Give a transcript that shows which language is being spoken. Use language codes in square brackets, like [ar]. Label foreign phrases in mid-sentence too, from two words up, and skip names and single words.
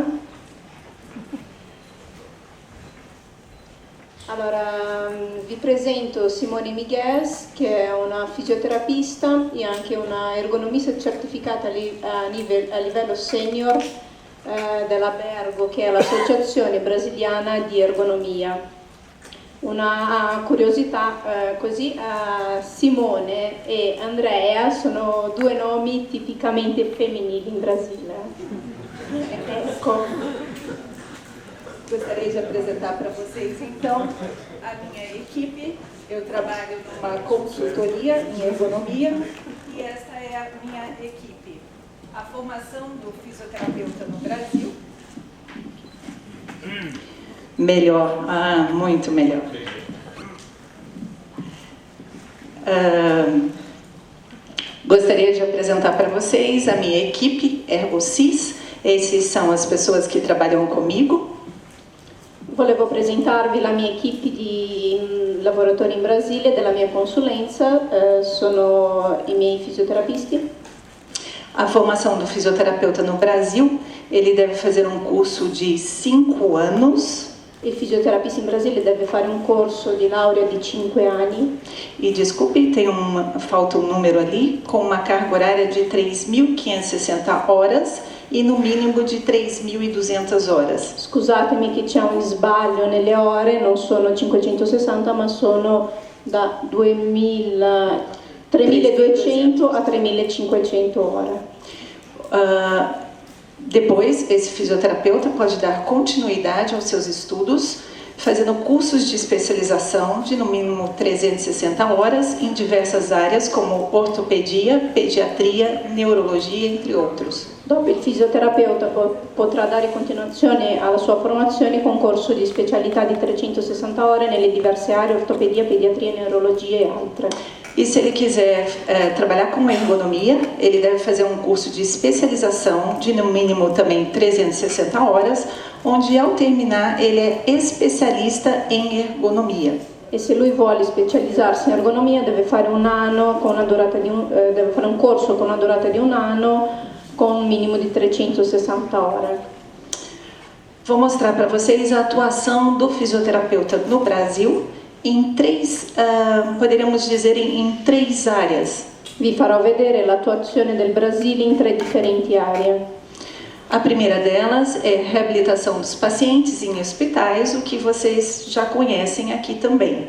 [it] Allora, vi presento Simone Miguez, che è una fisioterapista e anche una ergonomista certificata a livello senior dell'Abergo, che è l'Associazione Brasiliana di Ergonomia. Una curiosità, così Simone e Andrea sono due nomi tipicamente femminili in Brasile. Ecco. [pt] Gostaria de apresentar para vocês, então, a minha equipe. Eu trabalho numa consultoria em ergonomia e essa é a minha equipe. A formação do fisioterapeuta no Brasil. Melhor, muito melhor. Gostaria de apresentar para vocês a minha equipe ErgoSys. Esses são as pessoas que trabalham comigo. [it] Volevo presentarvi la mia equipe di lavoratori in Brasile della mia consulenza, sono i miei fisioterapisti. [pt] A formação do fisioterapeuta no Brasil, ele deve fazer um curso de 5 anos. [it] Il fisioterapista in Brasile deve fare un corso di laurea di 5 anni. [pt] E desculpe, falta um número ali, com uma carga horária de 3.560 horas e no mínimo de 3.200 horas. [it] Scusatemi che c'è un sbaglio nelle ore, non sono 560 ma sono da 3.200 a 3.500 ore. [pt] Depois, esse fisioterapeuta pode dar continuidade aos seus estudos, fazendo cursos de especialização de no mínimo 360 horas em diversas áreas como ortopedia, pediatria, neurologia, entre outros. [it] Dopo il fisioterapeuta potrà dare continuazione alla sua formazione con corso di specialità di 360 ore nelle diverse aree, ortopedia, pediatria, neurologia e altre. [pt] E se ele quiser trabalhar com ergonomia, ele deve fazer um curso de especialização de no mínimo também 360 horas, onde ao terminar ele é especialista em ergonomia. [it] E se lui vuole specializzarsi in ergonomia deve fare un anno con una durata di deve fare un corso con una durata di un anno con un minimo di 360 ore. [pt] Vou mostrar para vocês a atuação do fisioterapeuta no Brasil em três, poderíamos dizer, em três áreas. [it] Vi farò vedere l'attuazione del Brasile in 3 differenti aree. [pt] A primeira delas é reabilitação dos pacientes em hospitais, o que vocês já conhecem aqui também.